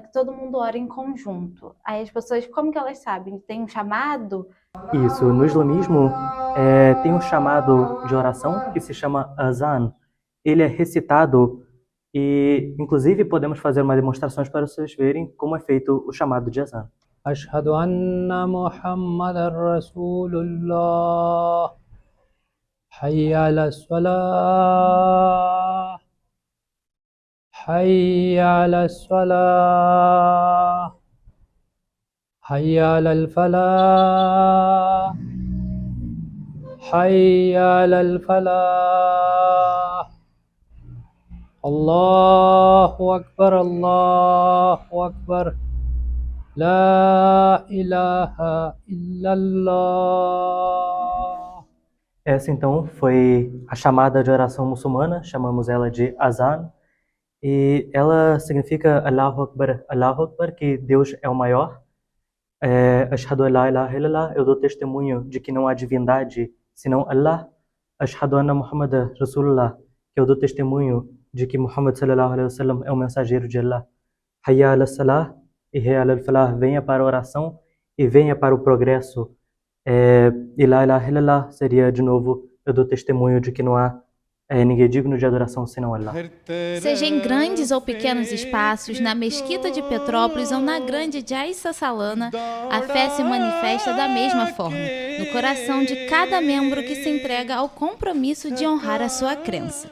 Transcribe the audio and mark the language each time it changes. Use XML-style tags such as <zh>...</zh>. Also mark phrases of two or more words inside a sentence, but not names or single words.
<pt>Que todo mundo ora em conjunto. Aí as pessoas, como que elas sabem? Tem um chamado? Isso, no islamismo tem um chamado de oração que se chama azan. Ele é recitado e, inclusive, podemos fazer uma demonstração para vocês verem como é feito o chamado de azan.</pt> <ar>أشهد أن محمدا رسول الله. حي على الصلاة. حي على الصلاة حي على الفلاح حي على الفلاح الله أكبر لا إله إلا الله.</ar> <pt>Essa então foi a chamada de oração muçulmana, chamamos ela de azan. E ela significa</pt> <ar>الله أكبر,</ar> <pt>que Deus é o maior.</pt> <ar>أشهد أن لا إله إلا الله,</ar> <pt>eu dou testemunho de que não há divindade senão Allah.</pt> <ar>أشهد أن محمدا رسول الله,</ar> <pt>que eu dou testemunho de que Muhammad</pt> <ar>صلى الله عليه وسلم</ar> <pt>é o mensageiro de Allah.</pt> <ar>حي على الصلاة e حي على الفلاح,</ar> <pt>venha para a oração e venha para o progresso. E</pt> <ar>لا إله إلا الله</ar> <pt>seria de novo, eu dou testemunho de que não há ninguém digno de adoração senão Allah. Seja em grandes ou pequenos espaços, na Mesquita de Petrópolis ou na Grande de Aissa Salana, a fé se manifesta da mesma forma, no coração de cada membro que se entrega ao compromisso de honrar a sua crença.</pt>